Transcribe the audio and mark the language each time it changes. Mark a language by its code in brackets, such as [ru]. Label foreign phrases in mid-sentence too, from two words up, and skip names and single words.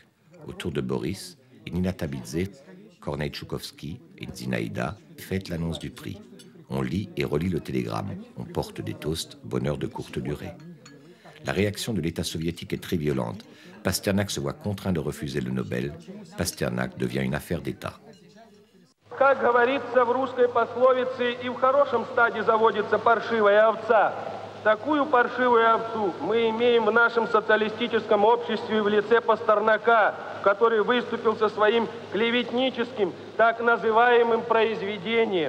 [fr] Autour de Boris, Nina Tabidze, Kornei Tchoukovsky et Zinaïda fêtent l'annonce du prix. On lit et relit le télégramme. On porte des toasts, bonheur de courte durée. La réaction de l'État soviétique est très violente. Pasternak se voit contraint de refuser le Nobel. Pasternak devient une affaire d'État. [ru] Как говорится в русской пословице, и в хорошем стаде заводится паршивая овца. Такую паршивую овцу мы имеем в нашем социалистическом обществе в лице Пастернака, который выступил со своим клеветническим, так называемым произведением.